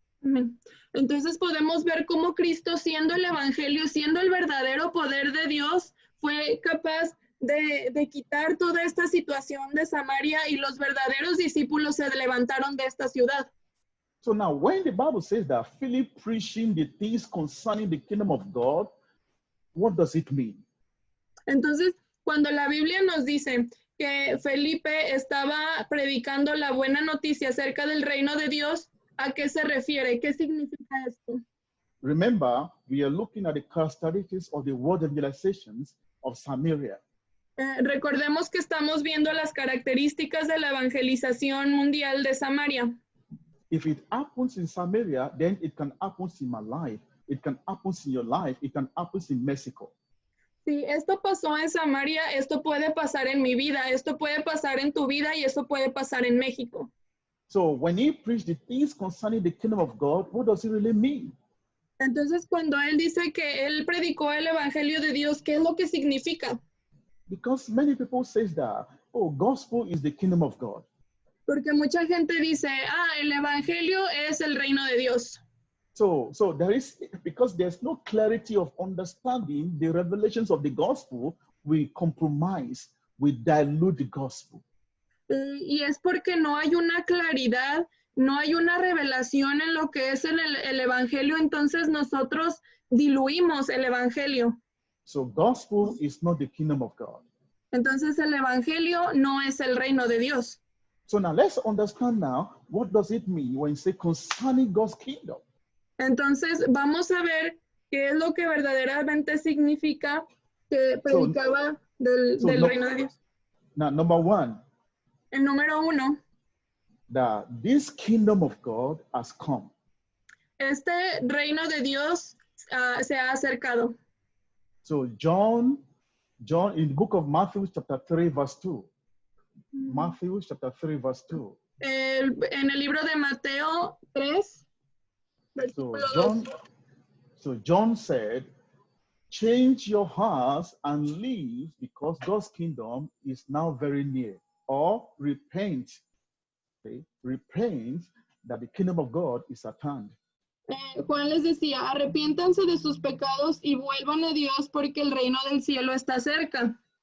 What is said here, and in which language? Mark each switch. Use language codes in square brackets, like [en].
[es] Amén. Entonces podemos ver cómo Cristo, siendo el evangelio, siendo el verdadero poder de Dios, fue capaz de quitar toda esta situación de Samaria, y los verdaderos discípulos se levantaron de esta ciudad. [en] So now when the Bible says that Philip preaching the things concerning the kingdom of God, what does it mean? [es] Entonces, cuando la Biblia nos dice que Felipe estaba predicando la buena noticia acerca del reino de Dios, ¿a qué se refiere? ¿Qué significa esto? [en] Remember, we are looking at the characteristics of the world evangelizations of Samaria. [es] Recordemos que estamos viendo las características de la evangelización mundial de Samaria. [en] If it happens in Samaria, then it can happen in my life. It can happen in your life. It can happen in Mexico. [es] Si esto pasó en Samaria, esto puede pasar en mi vida, esto puede pasar en tu vida, y esto puede pasar en México. [en] So when he preached the things concerning the kingdom of God, what does it really mean? [es] Entonces, cuando él dice que él predicó el evangelio de Dios, ¿qué es lo que significa? [en] Because many people say that, oh, gospel is the kingdom of God. [es] Porque mucha gente dice, el evangelio es el reino de Dios. [en] So there is, because there's no clarity of understanding the revelations of the gospel, we compromise, we dilute the gospel. [es] Y es porque no hay una claridad, no hay una revelación en lo que es el evangelio, entonces nosotros diluimos el evangelio. [en] So gospel is not the kingdom of God. [es] Entonces el evangelio no es el reino de Dios. [en] So now let's understand now, what does it mean when you say concerning God's kingdom? [es] Entonces vamos a ver qué es lo que verdaderamente significa que predicaba del reino de Dios. [en] Now, number one, [es] El número 1, [en] that this kingdom of God has come. [es] este reino de Dios se ha acercado. [en] So John in the book of Matthew chapter 3 verse 2. Matthew chapter 3 verse 2. [es] En el libro de Mateo 3, versículo 2. [en] So John said, change your hearts and live, because God's kingdom is now very near. Or repent, okay? Repent that the kingdom of God is at hand. [es] Juan les decía, arrepiéntanse de sus pecados y vuelvan a Dios, porque el reino del cielo está cerca.